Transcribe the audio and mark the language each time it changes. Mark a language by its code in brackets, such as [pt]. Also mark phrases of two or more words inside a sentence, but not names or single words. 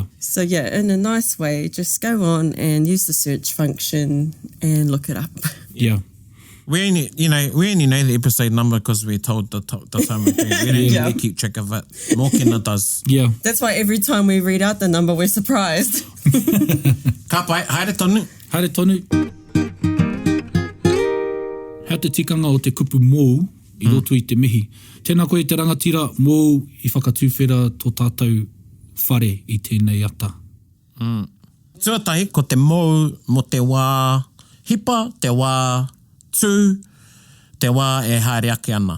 [en] So yeah, in a nice way, just go on and use the search function and look it up. Yeah. We only know the episode number because we're told the time we're doing it. We don't really keep track of it. Mokena does. Yeah. That's why every time we read out the number, we're surprised. [mi] Ka pai, haere tonu. Haere tonu. Hea te tikanga o te kupu mōu I roto I te mihi. Tēnā koe te rangatira mōu I whakatūwhera tō tātou whare I tēnei ata. Tuatahi, ko te mōu mo te wā hipa, te wā tū, te wā e haere ake ana.